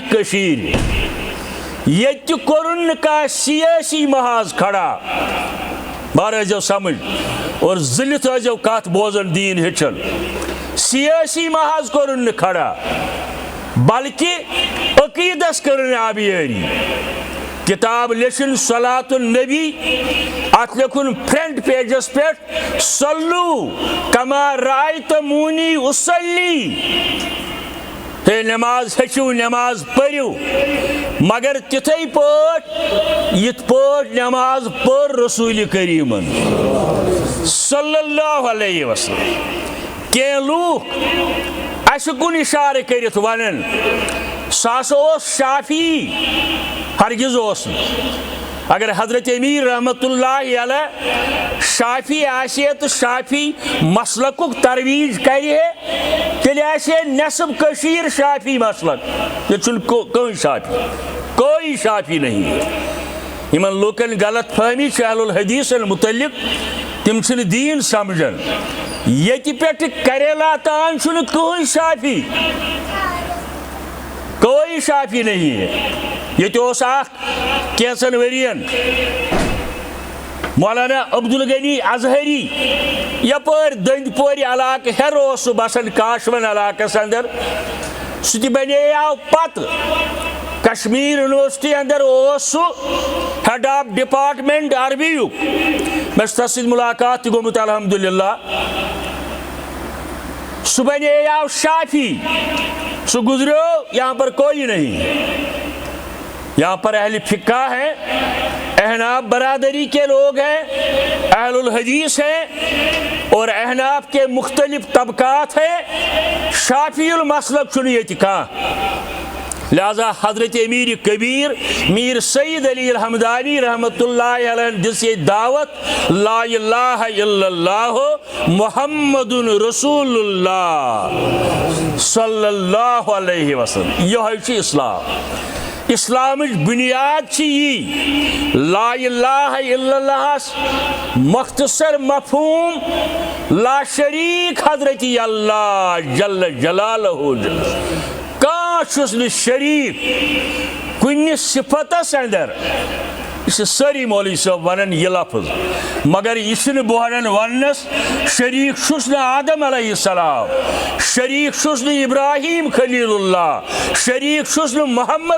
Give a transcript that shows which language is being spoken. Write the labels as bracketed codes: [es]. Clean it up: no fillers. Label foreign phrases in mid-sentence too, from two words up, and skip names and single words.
[ks] کٔشیٖرِ ییٚتہِ تہِ کوٚرُن نہٕ کانٛہہ سیٲسی محاذ کھڑا بار ٲسۍزیو سمجھ اور ضلعت ٲسۍزیو کتھ بوزان دیٖن ہیٚچھان سیٲسی محاذ کوٚرُن نہٕ کھڑا بلکہ عقیدس کٔرٕن آبیٲری کتاب لیکھن صلاۃ النبی ات لیکھن فرنٹ پیجس پہ [ar] صلو کما رأیتمونی اصلی [ks] ہے نماز ہیچو نماز پریو مگر تتھے پٲٹھۍ یتھ پٲٹھۍ نماز پر رسول کریمن [ar] صلی اللہ علیہ وسلم [ks] کینٛہہ لوٗکھ اسہِ کُن اِشارٕ کٔرِتھ ونان سُہ ہسا اوس شافی ہرگز اوس نہٕ اگر حضرت امیر رحمۃ اللہ علیہ شافی آسہِ ہے تہٕ شافی مسلکُک ترویج کرِ ہے تیٚلہِ آسہِ ہے نٮ۪صٕب کٔشیٖر شافی مسلک ییٚتہِ چھُنہٕ [ur] کوئی شافی نہیں ہے [ks] یِمن لوٗکن غلط فہمی چھِ اہل الحدیثن متعلق تِم چھِنہٕ دیٖن سمجھان ییٚتہِ پٮ۪ٹھٕ کریلا تام چھُنہٕ کٕہٕنۍ شافی [ur] کوئی شافی نہیں ہے [ks] ییٚتہِ اوس اکھ کینٛژن ؤرین مولانا عبدالغنی اظہری یپٲرۍ دٔنٛدۍ پورِ علاقہٕ ہیرٕ اوس سُہ بسان کاشون علاقس اندر سُہ تہِ بنیو پتہٕ کشمیٖر یونیورسٹی اندر اوس سُہ [en] head of department [ks] عربیُک مےٚ چھُ تس سۭتۍ ملاقات تہِ گوٚمُت الحمدللہ سُہ بنیو شافی سو گزرو [ur] یہاں پر کوئی نہیں یہاں پر اہل فقہ ہیں احناف برادری کے لوگ ہیں اہل الحدیث ہیں اور احناف کے مختلف طبقات ہیں [ks] شافی المسلک چھُنہٕ ییٚتہِ کانٛہہ لہذا حضرت امیر کبیر میر سید علی الحمدانی رحمۃ اللہ علیہ دِژ ییٚتہِ دعوت [ar] لا الہ الا اللہ محمد رسول اللہ صلی اللہ علیہ وسلم [ks] یہوے چھُ اسلام اسلامٕچ بنیاد چھِ یی لا الہ الا اللہس مختصر مفہوم لا شریک حضرت اللہ جل جلالہ کانٛہہ چھُس نہٕ شریٖک کُنہِ صفتس اندر یہ چھِ سٲری مولوی صٲب ونان یہِ لفظ مگر یہِ چھُنہٕ بہٕ ونان وننس شریٖک چھُس نہٕ آدم [ar] علیہ السلام [ks] شریٖک چھُس نہٕ ابراہیم خلیل اللہ شریٖک چھُس نہٕ محمد